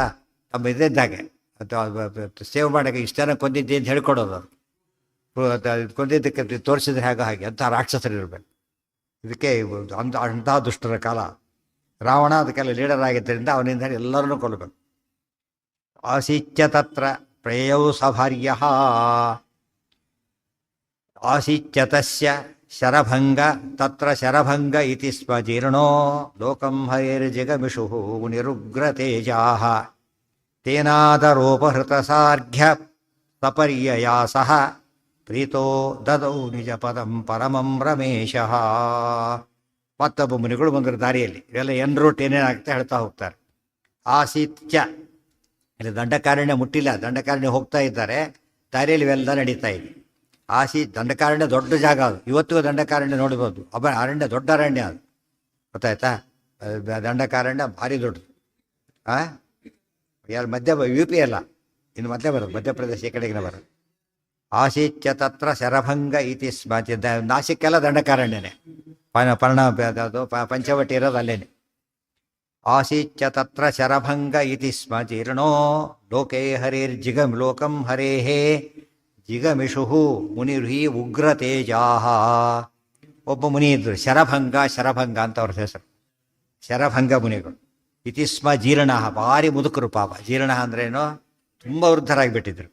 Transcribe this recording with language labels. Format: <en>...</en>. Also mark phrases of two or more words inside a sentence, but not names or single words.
<kn>ತಮ್ಮ ಇದ್ದಿದ್ದಾಗೆ ಸೇವ್ ಮಾಡೋಕ್ಕೆ ಇಷ್ಟು ಜನ ಕೊಂದಿದ್ದೆ ಅಂತ ಹೇಳ್ಕೊಡೋದು. ಅವರು ಕೊಂದಿದ್ದಕ್ಕೆ ತೋರಿಸಿದ್ರೆ ಹಾಗೆ ಅಂಥ ರಾಕ್ಷಸರು ಇರಬೇಕು. ಇದಕ್ಕೆ ಅಂತಹ ದುಷ್ಟರ ಕಾಲ. ರಾವಣ ಅದಕ್ಕೆಲ್ಲ ಲೀಡರ್ ಆಗಿದ್ದರಿಂದ ಅವನಿಂದ ಎಲ್ಲರನ್ನೂ ಕೊಲ್ಲಬೇಕು.</kn> <sa>ಆಸೀಚ್ಯ ತತ್ರ ಪ್ರೇಯೌ ಸಭಾರ್ಯ ಆಸೀಚ್ಯ ತಸ್ಯ ಶರಭಂಗ ತತ್ರ ಶರಭಂಗ ಇತಿ ಸ್ಮ ಜೀರ್ಣೋ ಲೋಕಂ ಹರೇರ್ಜಿಗಮಿಷುಃ ಮುನಿರುಗ್ರತೇಜಾಃ ತೇನಾದರೋಪಹೃತಸಾರ್ಘ್ಯ ಸಪರ್ಯಯಾ ಸಹ ಪ್ರೀತೋ ದದೌ ನಿಜ ಪದಂ ಪರಮಂ ರಮೇಶಃ.</sa> <kn>ಮತ್ತೊಬ್ಬ ಮುನಿಗಳು ಬಂದರು ದಾರಿಯಲ್ಲಿ. ಇವೆಲ್ಲ</kn> <en>ಎನ್ ರೂಟ್</en> <kn>ಏನೇನಾಗುತ್ತೆ ಹೇಳ್ತಾ ಹೋಗ್ತಾರೆ. ಆಸೀತ್ಯ ಇಲ್ಲಿ ದಂಡಕಾರಣ್ಯ ಮುಟ್ಟಿಲ್ಲ, ದಂಡಕಾರಣ್ಯ ಹೋಗ್ತಾ ಇದ್ದಾರೆ, ದಾರಿಯಲ್ಲಿ ಇವೆಲ್ಲ ನಡೀತಾ ಇದೆ. ದಂಡಕಾರಣ್ಯ ದೊಡ್ಡ ಜಾಗ ಅದು, ಇವತ್ತಿಗೂ ದಂಡಕಾರಣ್ಯ ನೋಡ್ಬೋದು. ಅರಣ್ಯ ದೊಡ್ಡ ಅರಣ್ಯ ಅದು, ಗೊತ್ತಾಯ್ತಾ? ದಂಡಕಾರಣ್ಯ ಭಾರಿ ದೊಡ್ಡದು. ಯಾರು ಮಧ್ಯ ಯು ಪಿ ಅಲ್ಲ, ಇನ್ನು ಮಧ್ಯೆ ಬರೋದು, ಮಧ್ಯಪ್ರದೇಶ ಈ ಕಡೆಗಿನ ಬರೋದು.</kn> <sa>ಆಸೀಚ್ಯ ತತ್ರ ಶರಭಂಗ ಇತಿ ಸ್ಮ.</sa> <kn>ನಾಸಿಕ್ಕೆಲ್ಲ ದಂಡಕಾರಣ್ಯನೇ, ಅದು ಪಂಚವಟಿ ಇರೋದು ಅಲ್ಲೇನೆ.</kn> <sa>ಆಸೀಚ್ಯ ತತ್ರ ಶರಭಂಗ ಇತಿ ಸ್ಮ ಜೀರ್ಣೋ ಲೋಕೇ ಹರೇರ್ಜಿಗಮ್ ಲೋಕಂ ಹರೇಃ ಜಿಗಮಿಷುಃ ಮುನಿರ್ಹಿ ಉಗ್ರತೇಜಾಃ.</sa> <kn>ಒಬ್ಬ ಮುನಿ ಇದ್ರು, ಶರಭಂಗ ಅಂತ ಅವ್ರ ಹೆಸರು, ಶರಭಂಗ ಮುನಿಗಳು.</kn> <sa>ಇತಿ ಸ್ಮ ಜೀರ್ಣ,</sa> <kn>ಭಾರಿ ಮುದುಕರು ಪಾಪ. ಜೀರ್ಣ ಅಂದ್ರೇನು, ತುಂಬ ವೃದ್ಧರಾಗಿಬಿಟ್ಟಿದ್ರು.</kn>